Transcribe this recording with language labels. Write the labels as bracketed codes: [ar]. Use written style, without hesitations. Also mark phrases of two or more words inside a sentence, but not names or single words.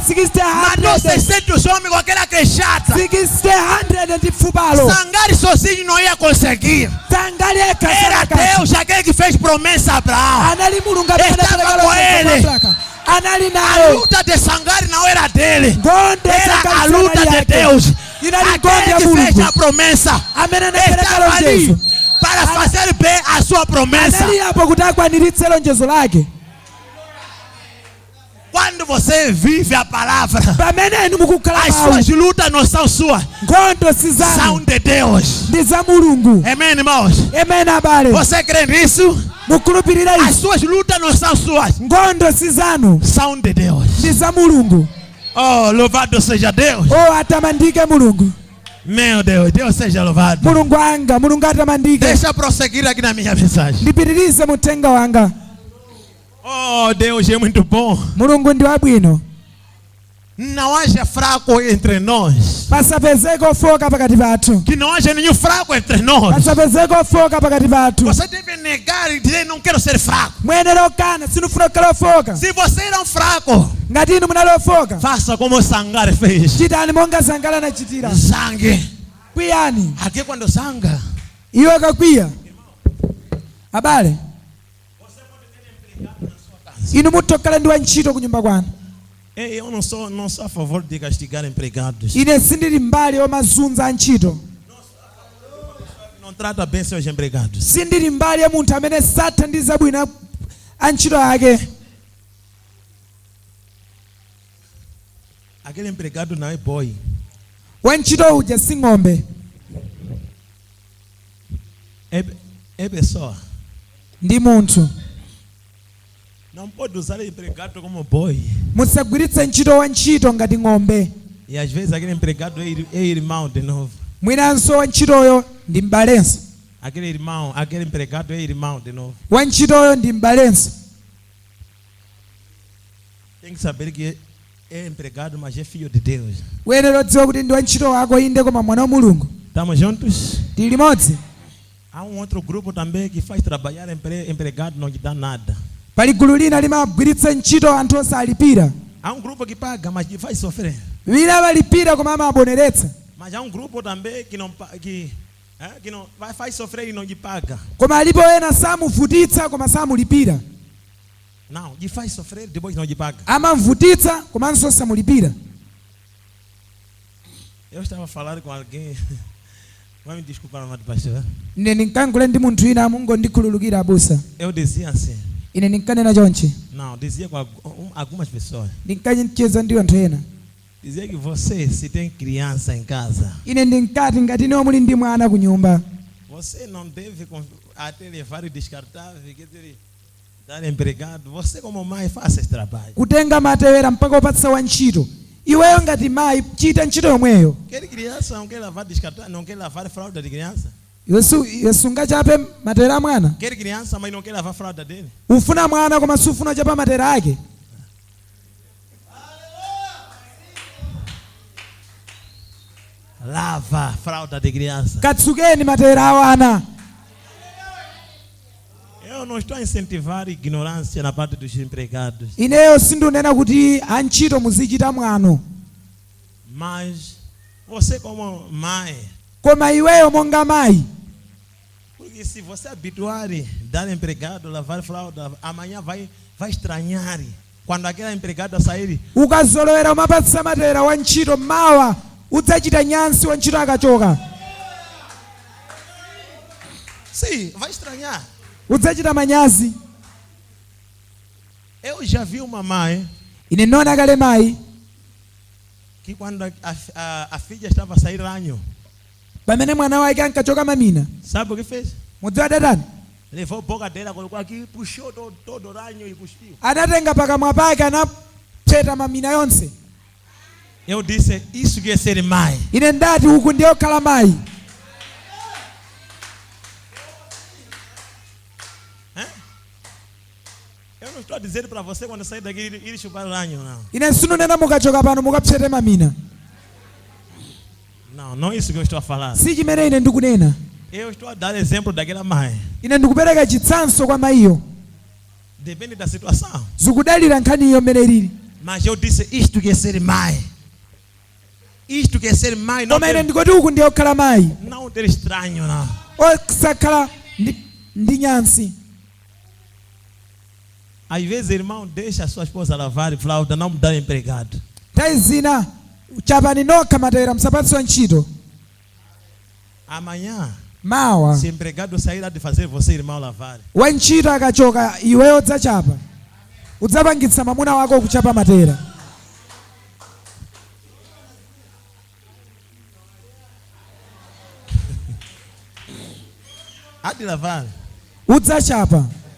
[pt] Matou 60 600 homens com aquela queixada. [ny] 100 ndi fupalo. [pt] Sangari sozinho não ia conseguir. [ny] Sangara yekha [pt] Era [ny] sanakantha. [pt] Deus aquele que fez promessa a Abraão. [ny] Anali Mulungu [pt] Estava com ele. [ny] anali [pt] A [ny] naye. [pt] luta de Sangari não era dele. [ny] Ngondo [pt] Era a luta de Deus. [ny] Inali ngondo [pt] Aquele [ny] ya [pt] que fez [ny] Mulungu [pt] a promessa [ny] amene anapereka [pt] estava ali [ny] lonjezo. [pt] para fazer bem a sua promessa. [ny] Anali apo kuti akwaniritse lonjezo lake. [pt] Quando você vive a palavra, [ny] Pamene inu mukukhala [pt] as [ny] mawu, [pt] suas lutas não são suas, [ny] nkhondo si [pt] são [ny] zanu [pt] de Deus. [ny] ndi za Mulungu. [pt] Amém, irmãos? [ny] Amen, abale. [pt] Você crê nisso? [ny] Mukhulupirira [pt] As [ny] izi. [pt] suas lutas não são suas, [ny] Nkhondo si zanu [pt] são de Deus. [ny] ndi za Mulungu. [pt] Oh, louvado seja Deus. [ny] O atamandike Mulungu. [pt] Meu Deus, Deus seja louvado. [ny] Mulungu anga, Mulungu atamandike. [pt] Deixa eu prosseguir aqui na minha mensagem. [ny] Ndipitirize muthenga wanga. [pt] Oh, Deus é muito bom. [ny] Mulungu ndi wabwino. [pt] não haja fraco entre nós. [ny] pasapezeke ofoka pakati pathu. [pt] Que não haja nenhum fraco entre nós. [ny] pasapezeke ofoka pakati pathu. [pt] Você deve negar e dizer: não quero ser fraco. [ny] muyenera okana sinufuna kukhala ofoka. [pt] Se você era um fraco, [ny] ngati inu munali ofoka, [pt] faça como Sangar fez. [ny] chitani monga Sangala anachitira. [pt] Sangue. [ny] kwiyani. [pt] Aqui quando sanga, [ny] iwe kakwiya abale, inu mutokhala ndi wantchito ku nyumba kwanu. [pt] eu não sou a favor de castigar empregados. [ny] ine sindili mbali yomazunza antchito. [pt] Não trata bem seus empregados. [ny] sindili mbali ya munthu amene sathandiza bwino antchito ake. [pt] Aquele empregado não é boi. [ny] wantchito uja si ng'ombe, [pt] É pessoa. [ny] ndi munthu. [pt] Não pode usar o empregado como boi. [ny] musagwiritse ntchito wantchito ngati ng'ombe. [pt] E às vezes aquele empregado é irmão de novo. [ny] mwinanso wantchitoyo ndi m'balenso. [pt] Aquele empregado é irmão de novo. [ny] wantchitoyo ndi m'balenso. [pt] Tem que saber que é empregado, mas é filho de Deus. [ny] uyenera kudziwa kuti ndi wantchito wako inde koma mwana wa mulungu. [pt] Estamos juntos? [ny] tili limodzi. [pt] Há outro grupo também que faz trabalhar empregado, não lhe dá nada. [ny] pali gulu lina limagwiritsa ntchito anthu osalipira. [pt] Há grupo que paga, mas que faz sofrer. [ny] wina amalipira koma amaboneretsa. [pt] Mas há grupo também que não faz sofrer e não lhe paga. [ny] koma alipo ena samuvutitsa koma samulipira. [pt] Não, lhe faz sofrer, depois não lhe paga. [ny] amamvutitsa komanso samulipira. [pt] Eu estava falando com alguém. Vai me desculpar, amado pastor. [ny] ine ndinkankhula ndi munthu wina mungondikhululukira abusa. [pt] Eu dizia assim. [ny] ine ndinkanena chonchi. [pt] Não, dizia com algumas pessoas. [ny] ndinkacheza ndi anthu ena. [pt] Dizia que você, se tem criança em casa, [ny] ine ndinkati ngati inewo muli ndi mwana ku nyumba, [pt] você não deve até levar o descartável, quer dizer, dar empregado. Você como mãe faça esse trabalho. [ny] kutenga matewera mpaka upatsa wantchito. iweyo ngati mayi chita ntchito yomweyo. [pt] Quer criança, não quer lavar descartável, não quer lavar fralda de criança. [ny] iwe sungachape matewera a mwana. [pt] Quer criança, mas não quer lavar fralda dele. [ny] ufuna mwana koma sufuna chapa matewera ake. [pt] Lava fralda de criança. [ny] katsukeni matewera a ana. [pt] Eu não estou a incentivar ignorância na parte dos empregados. [ny] ineyo sindunena kuti antchito muzichita mwano. [pt] Mas você como mãe, [ny] koma iweyo monga mayi, [pt] porque se você habituar a dar empregado, lavar fralda, amanhã vai estranhar. Quando aquela empregada sair, [ny] ukazolowera umapatsa matewera wantchito mawa udzachita nyansi wantchito akachoka. [pt] sim, vai estranhar. [ny] udzachita manyazi. [pt] Eu já vi uma mãe [ny] ine ndinaona kale mayi [pt] que quando a filha estava a sair ranho, [ny] pamene mwana wake ankachoka mamina, [pt] sabe o que fez? [ny] mudziwa adatani? [pt] Levou a boca dela, colocou aqui, puxou todo o ranho e cuspiu. [ny] anatenga pakamwa pake anapseta mamina yonse. [pt] Eu disse, isso que é ser mãe. [ny] ine ndati uku ndiye kukhala mayi. [pt] Eu não estou a dizer para você quando sair daqui ir chupar o ranho, não. [ny] ine sindinena mukachoka pano mukapsete mamina. [pt] Não é isso que eu estou a falar. [ny] si chimene ine ndikunena. [pt] Eu estou a dar exemplo daquela mãe. [ny] ine ndikupereka chitsanzo kwa mayiyo. [pt] Depende da situação. [ny] zikudalira nkhaniyo mmene ilili. [pt] Mas eu disse, isto que é ser mãe. Isto que é ser mãe, não [ny] koma ine [pt] ter, [ny] ndikuti uku ndiye kukhala mayi. [pt] não ter estranho, não. [ny] osakhala ndi nyansi. [pt] Às vezes, irmão, deixa a sua esposa lavar fralda, não dar empregado. [ny] nthawi zina chapani nokha matewera msapatse wantchito. [pt] Amanhã, [ny] mawa [pt] se empregado sair, há de fazer você, irmão, lavar. [ny] wantchito akachoka iweyo udzachapa. udzapangitsa mwamuna wako kuchapa matewera. [pt] Há de lavar. [ny] udzachapa.